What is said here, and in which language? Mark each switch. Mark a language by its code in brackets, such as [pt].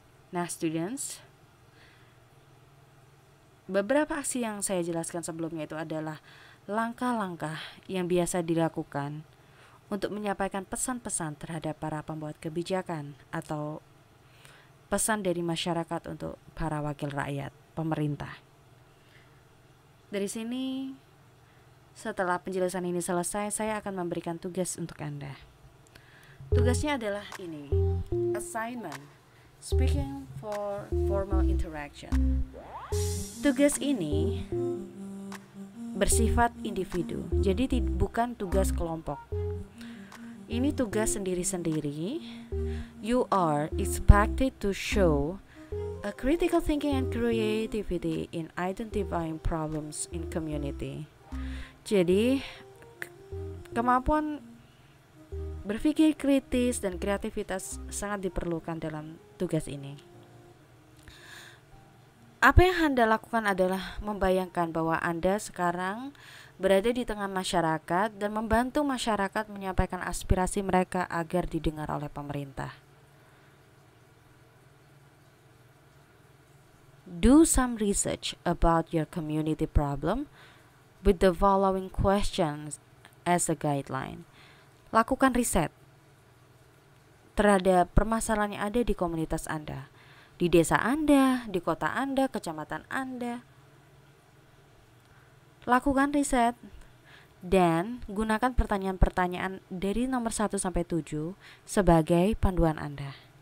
[id] Nah, students, beberapa aksi yang saya jelaskan sebelumnya itu adalah langkah-langkah yang biasa dilakukan untuk menyampaikan pesan-pesan terhadap para pembuat kebijakan atau pesan dari masyarakat untuk para wakil rakyat, pemerintah. Dari sini, setelah penjelasan ini selesai, saya akan memberikan tugas untuk Anda. Tugasnya adalah ini, assignment. [en] Speaking for formal interaction. [id] Tugas ini bersifat individu, jadi bukan tugas kelompok. Ini tugas sendiri-sendiri. [en] You are expected to show a critical thinking and creativity in identifying problems in community. [id] Jadi, kemampuan berpikir kritis dan kreativitas sangat diperlukan dalam tugas ini. Apa yang Anda lakukan adalah membayangkan bahwa Anda sekarang berada di tengah masyarakat dan membantu masyarakat menyampaikan aspirasi mereka agar didengar oleh pemerintah. [en] Do some research about your community problem with the following questions as a guideline. [id] Lakukan riset terhadap permasalahan yang ada di komunitas Anda, di desa Anda, di kota Anda, kecamatan Anda. Lakukan riset dan gunakan pertanyaan-pertanyaan dari nomor 1 sampai 7 sebagai panduan Anda.